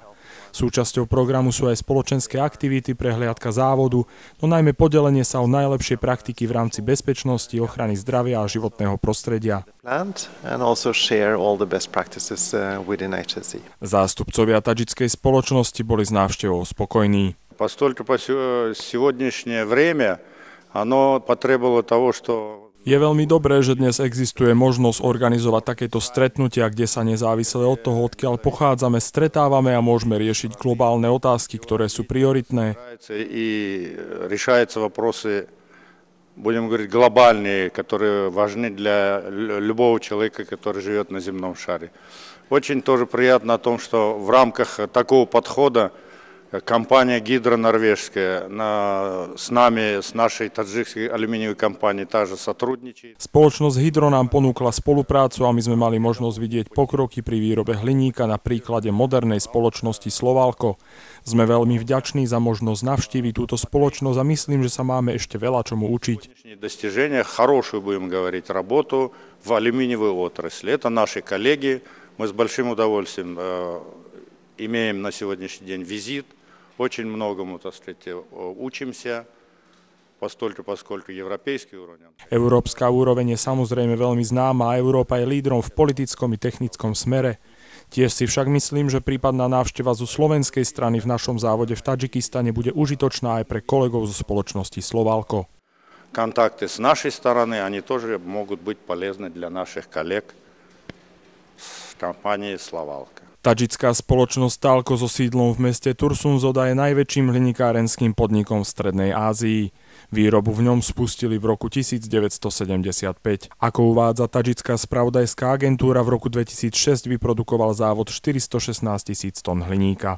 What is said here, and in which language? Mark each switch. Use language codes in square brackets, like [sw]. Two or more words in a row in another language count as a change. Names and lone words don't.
[sk] Súčasťou programu sú aj spoločenské aktivity, prehliadka závodu, no najmä podelenie sa o najlepšie praktiky v rámci bezpečnosti, ochrany zdravia a životného prostredia. Zástupcovia tadžickej spoločnosti boli s návštevou spokojní. [ru] Поскольку сегодняшнее время оно потребовало того, что [sk] Je veľmi dobré, že dnes existuje možnosť organizovať takéto stretnutia, kde sa nezávisle od toho, odkiaľ pochádzame, stretávame a môžeme riešiť globálne otázky, ktoré sú prioritné. [ru] И решаются вопросы, будем говорить, глобальные, которые важны для любого человека, который живет на земном шаре. Очень тоже приятно о том, что в рамках такого подхода компания Гидро норвежская с нами, с нашей таджикской алюминиевой компанией также сотрудничает. [sk] Spoločnosť Hydro nám ponúkla spoluprácu a my sme mali možnosť vidieť pokroky pri výrobe hliníka na príklade modernej spoločnosti Slovalko. Sme veľmi vďační za možnosť navštíviť túto spoločnosť a myslím, že sa máme ešte veľa čomu učiť. [ru] Достижения, хорошую, будем говорить, работу в алюминиевой отрасли. Это наши коллеги. Мы с большим удовольствием имеем на сегодняшний день визит. Очень многому, так сказать, учимся, поскольку европейский уровень. [sk] Európska úroveň je samozrejme veľmi známa a Európa je lídrom v politickom i technickom smere. Tiež si však myslím, že prípadná návšteva zo slovenskej strany v našom závode v Tadžikistane bude užitočná aj pre kolegov zo spoločnosti Slovalko. [ru] Контакты с нашей стороны, они тоже могут быть полезны для наших коллег с компанией Slovalko. [sk] Tadžická spoločnosť Talko so sídlom v meste Tursunzoda je najväčším hliníkárenským podnikom v Strednej Ázii. Výrobu v ňom spustili v roku 1975. Ako uvádza tadžická spravodajská agentúra, v roku 2006 vyprodukoval závod 416 000 tón hliníka.